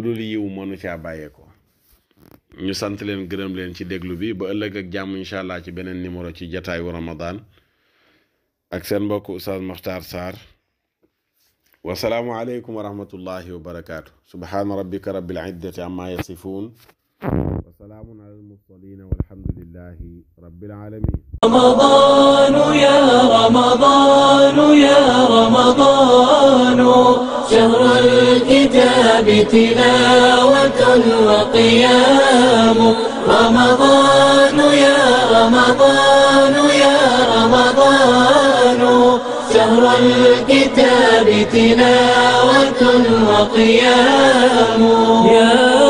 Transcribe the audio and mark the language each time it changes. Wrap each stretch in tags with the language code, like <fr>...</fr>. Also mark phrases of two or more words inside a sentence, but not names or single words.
<wo>dul yiw mënu caa bàyyeeko ñu sant leen gërëm leen ci déglu bi ba ëllëg ak jàmm</wo> <ar>إن شاء الله</ar> <wo>ci beneen numéro ci jataayu Ramadan ak seen mbokk Oustaz Makhtar Sarr</wo> <ar>والسلام عليكم ورحمة الله وبركاته سبحان ربك رب العزة عما يصفون وسلام على المرسلين والحمد لله رب العالمين رمضان يا رمضان يا رمضان شهر الكتاب تلاوة وقيام رمضان يا رمضان يا رمضان شهر الكتاب تلاوة وقيام</ar>